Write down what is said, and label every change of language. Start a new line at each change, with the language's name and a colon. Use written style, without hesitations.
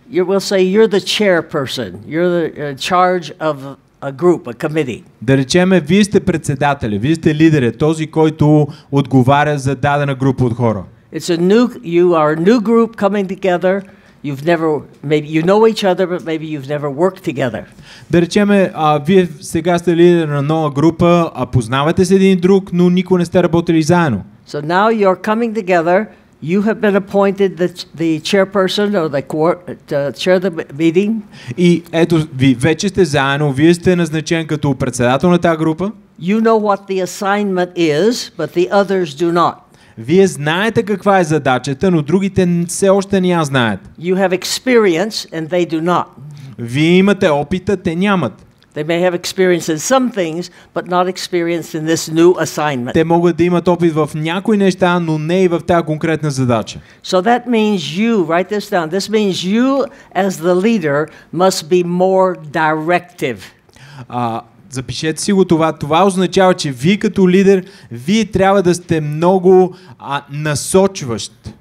English: We'll say you're the chairperson. You're in charge of a group, a committee.
Bulgarian: Да речеме, вие сте председатели, вие сте лидер, този, който отговаря за дадена група от хора.
English: You are a new group coming together. Maybe you know each other, but maybe you've never worked together.
Bulgarian: Да речеме, вие сега сте лидер на нова група, познавате се един друг, но никога не сте работили заедно.
English: So now you're coming together. You have been appointed the chairperson or to chair the meeting.
Bulgarian: И ето, ви вече сте заедно, вие сте назначен като председател на тази група.
English: You know what the assignment is, but the others do not.
Bulgarian: Вие знаете каква е задачата, но другите все още не я знаят.
English: You have experience and they do not.
Bulgarian: Вие имате опита, те нямат.
English: They may have experience in some things, but not experience in this new assignment.
Bulgarian: Те могат да имат опит в някои неща, но не и в тази конкретна задача.
English: So that means write this down. This means you as the leader must be more directive.
Bulgarian: Запишете си го това. Това означава, че вие като лидер, вие трябва да сте много насочващ.